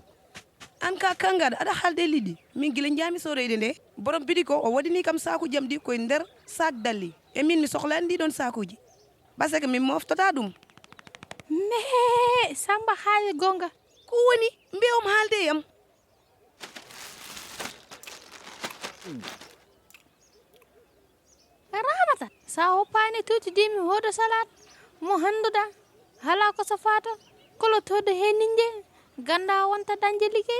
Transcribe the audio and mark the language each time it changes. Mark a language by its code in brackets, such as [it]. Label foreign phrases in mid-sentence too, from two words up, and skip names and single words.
[ff] an ka kangaɗa aɗa haalde liɗɗi min guila jami soroyde nde borom biɗi ko o waɗini kam sakuji jam ɗi koye nder sac dalli e min mi sohlani ɗiɗon sakuji par ce que min moftota ɗum mais Samba haali gonga ko woni mbiyom haalde yam Ramata sa hoppani tuuti dimi hoɗo salat mo handuɗa hala ko safata kolo todde he ninje ganda wonta dañde liggey